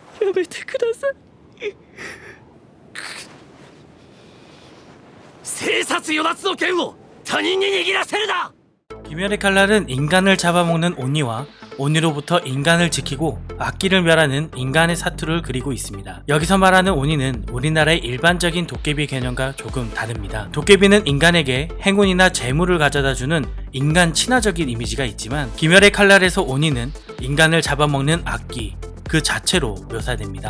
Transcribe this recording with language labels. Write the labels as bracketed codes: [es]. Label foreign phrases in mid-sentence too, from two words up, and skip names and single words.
[ja] めてください。生殺与奪の剣を他人に握らせるな。 [ko] 귀멸의 칼날은 인간을 잡아먹는 오니와 오니로부터 인간을 지키고 악기를 멸하는 인간의 사투를 그리고 있습니다. 여기서 말하는 오니는 우리나라의 일반적인 도깨비 개념과 조금 다릅니다. 도깨비는 인간에게 행운이나 재물을 가져다주는 인간 친화적인 이미지가 있지만 귀멸의 칼날에서 오니는 인간을 잡아먹는 악기 그 자체로 묘사됩니다.